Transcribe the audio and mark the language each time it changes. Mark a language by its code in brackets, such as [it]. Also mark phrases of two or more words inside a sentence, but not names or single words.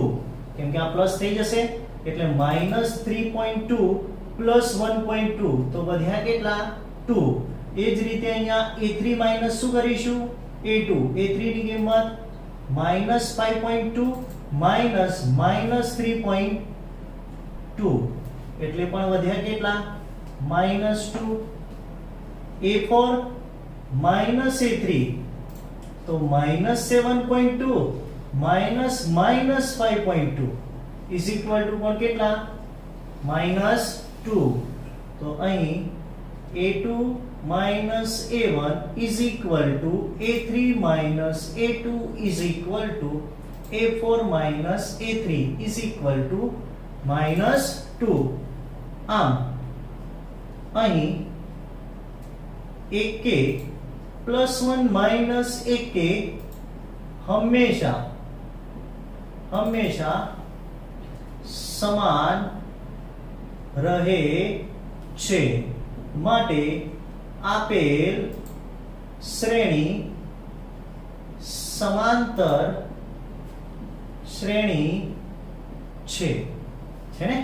[gu] કેમ કે આ પ્લસ થઈ જશે એટલે -3.2 + 1.2 તો વધ્યા કેટલા? 2. એ જ રીતે અહીંયા a3 માઈનસ શું કરીશું? a2. a3 ની કિંમત -5.2 -3.2 એટલે પણ વધ્યા કેટલા? -2. a4 -a3 તો -7.2 -5.2 [en] is equal to [gu] પણ કેટલા? -2. તો અહીં a2 a1 [en] is equal to [gu] a3 a2 [en] is equal to [gu] a4 a3 [en] is equal to [gu] -2. આમ અહીં ak +1 ak હંમેશા સમાન રહે છે માટે આપેલ શ્રેણી સમાંતર શ્રેણી છે ને?